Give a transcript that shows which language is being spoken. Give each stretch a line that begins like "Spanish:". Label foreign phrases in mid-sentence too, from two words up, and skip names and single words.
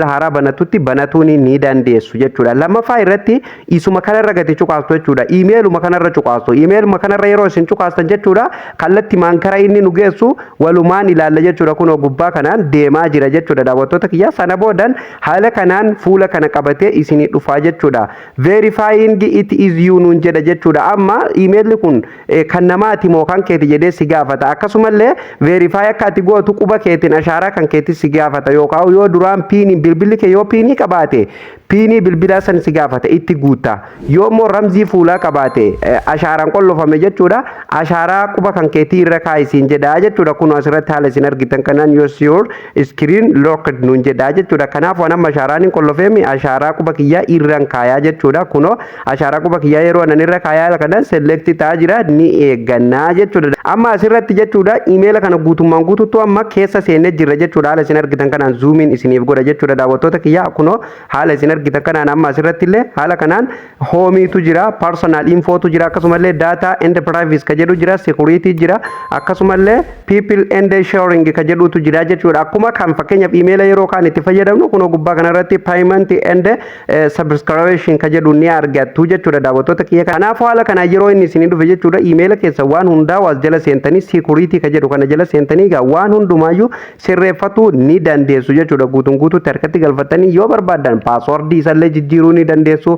Oromo: haaraa banatutti banatuun ni dandeessu jechuudha lammaffaa irratti isuma kanarra gati cuqaastu jechuudha iimeeluma kanarra cuqaastu iimeeluma kanarra yeroo isin cuqaastan jechuudha kallatti maankara inni nu geessu walumaan ilaalla jechuudha kunoo gubbaa kanaan deemaa jira jechuudha daawwattoota kiyya sana boodan haala kanaan fuula kana qabatee isinii dhufaa jechuudha
English: verifying it is you
Oromo: nuun jedha jechuudha amma iimeelli kun kan namaati moo kan keeti jedhee si gaafata. Akkasumallee verify akka ati gootu quba keetiin ashaaraa kan keetii si gaafata yookaan yoo duraan piinii bilbilli kee yoo piinii qabaate piinii bilbilaa san si gaafata itti guutta. Yoo immoo ramzii fuulaa qabaate ashaaraan qollofame jechuudha. Ashaaraa quba kan keetii irra kaayisiin jedhaa jechuudha. Kun asirratti haala isin argitan kanaan
English: your screen locked
Oromo: nuun jedhaa jechuudha. Kanaaf waan amma ashaaraan hin qollofeemi ashaaraa quba kiyyaa irraan kaayaa jechuudha. Kunoo ashaaraa quba kiyyaa yeroo anan irra kaayaa kanaan select ta'aa jira ni eeggannaa jechuudha. Amma asirratti jechuudha imeela kana guutummaan guutuutu amma keessa seenee jirra jechuudha. Haala isin argitan kanaan zoomiin isiniif godha jechuudha daawwattoota kiyyaa. Kunoo haala isin argitan kanaan amma asirratti illee haala kanaan hoomiitu jira,
English: personal infootu
Oromo: jira, akkasumallee
English: data and privacy
Oromo: ka jedhu jira, security jira, akkasumallee
English: people and sharing
Oromo: ka jedhutu jira jechuudha. Akkuma kan fakkeenyaaf imeela yeroo kaan itti fayyadamnu kunoo gubbaa kanarratti
English: payment and subscription
Oromo: ka jedhu ni argattu jechuudha daawwattoota kiyya. Kanaaf haala kana yeroo inni isin dhufe jechuudha imeela keessa waan hundaa was jala seentanii security ka jedhu kana jala seentanii gaa waan hundumaayyuu sirreeffatu ni dandeessu jechuudha. Guutuutti harkatti galfatanii yoo barbaadan paaswordii isallee jijjiiruu ni dandeessu.